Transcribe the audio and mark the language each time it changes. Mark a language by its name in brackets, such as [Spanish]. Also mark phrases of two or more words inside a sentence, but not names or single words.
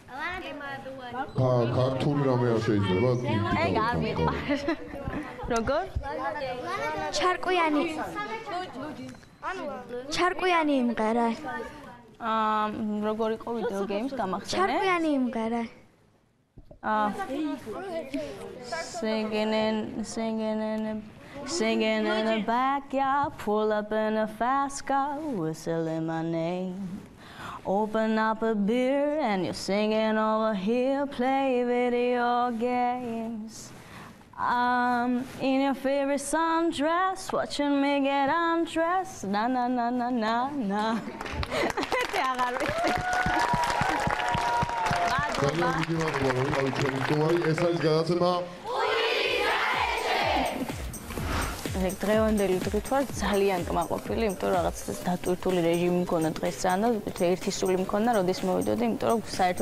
[Georgian] ქართული რამე არ შეიძლება? ეგ არ მიყვარს. როგორ? ჩარკვიანი იმღერა. როგორ იყო ვიდეო გეიმს გამახსენე? ჩარკვიანი იმღერა. [English] Singing in the backyard, pull up in a fast car, whistling my name. Open up a beer and you're singing over here, play video games. I'm in your favorite sundress, watching me get undressed. Na na na na na na. [Georgian] ეგ დღევანდელი დღით ვარ ძალიან კმაყოფილი, იმიტომ რომ რაღაც დატვირთული რეჟიმი მქონდა დღესთან და ერთი სული მქონდა, როდის მოვიდოდი, იმიტომ რომ საერთოდ